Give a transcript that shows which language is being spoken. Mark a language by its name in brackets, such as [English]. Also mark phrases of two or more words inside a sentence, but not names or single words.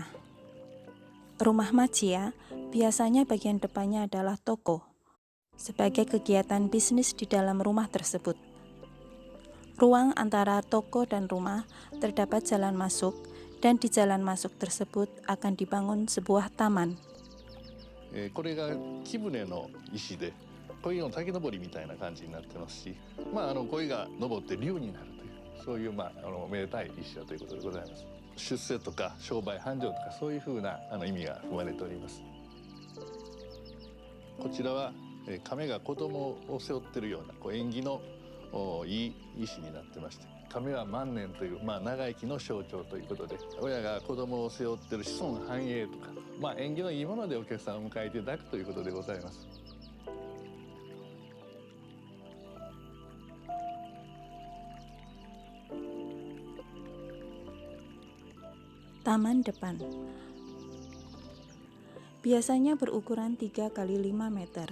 [Indonesian] Rumah Machiya biasanya bagian depannya adalah toko, sebagai kegiatan bisnis di dalam rumah tersebut. Ruang antara toko dan rumah terdapat jalan masuk, dan di jalan masuk tersebut akan dibangun sebuah taman. [Japanese] これが木舟の石で鯉の滝登りみたいな感じになってますし、鯉が登って竜になるというそういう、めでたい石だということでございます。出世とか商売繁盛とかそういうふうな意味が含まれております。こちらは亀が子供を背負っているような縁起のいい石になってまして、亀は万年という、長生きの象徴ということで、親が子供を背負っている子孫繁栄とか、縁起のいいものでお客さんを迎えていただくということでございます。 [Indonesian] Taman depan biasanya berukuran 3 kali 5 meter.